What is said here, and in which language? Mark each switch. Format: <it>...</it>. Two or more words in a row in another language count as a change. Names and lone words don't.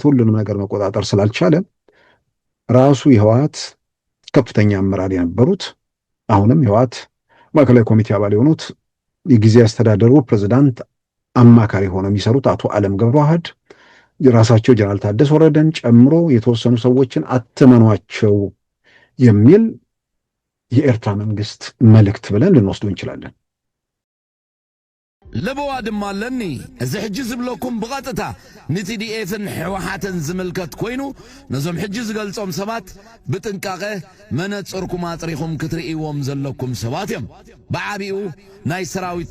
<am>ሁሉንም ነገር መቆጣጠር ስላልቻለ ራሱ የህወሓት ከፍተኛ አመራር የነበሩት አሁንም የህወሓት ማዕከላዊ ኮሚቴ አባል የሆኑት የጊዜ አስተዳደሩ ፕሬዝዳንት አማካሪ ሆነው የሚሰሩት አቶ አለም ገብረዋህድ ራሳቸው ጀነራል ታደሰ ወረደን ጨምሮ የተወሰኑ ሰዎችን አትመኗቸው የሚል የኤርትራ መንግስት መልእክት ብለን ልንወስደው እንችላለን።</am> <ti>ለበዋ ድማ ኣለኒ እዚ ሕጂ ዝብለኩም ብቐጥታ ንቲዲኤፍን ሕወሓትን ዝምልከት ኮይኑ ነዞም ሕጂ ዝገልጾም ሰባት ብጥንቃቐ መነጽርኩም ኣጽሪኹም ክትርእይዎም ዘለኩም ሰባት እዮም። ብዓቢኡ ናይ ሰራዊት</ti>